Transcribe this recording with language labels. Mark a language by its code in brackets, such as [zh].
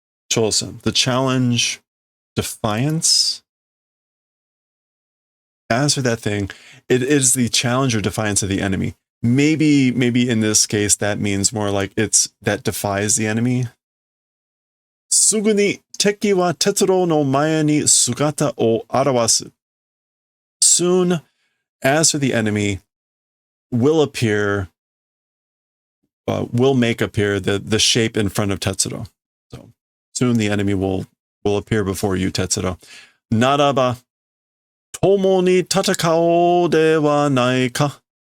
[en] Chosen. The challenge, defiance. As for that thing, it is the challenge or defiance of the enemy. Maybe in this case, that means more like it's that defies the enemy. [ja] Sugu ni 敵は鉄道の前に姿を現す. [en] Soon, as for the enemy, will appear, will make appear the shape in front of Tetsuro. So soon the enemy will appear before you, Tetsuro. [ja] Naraba, tomo ni tatakao de wa nai ka.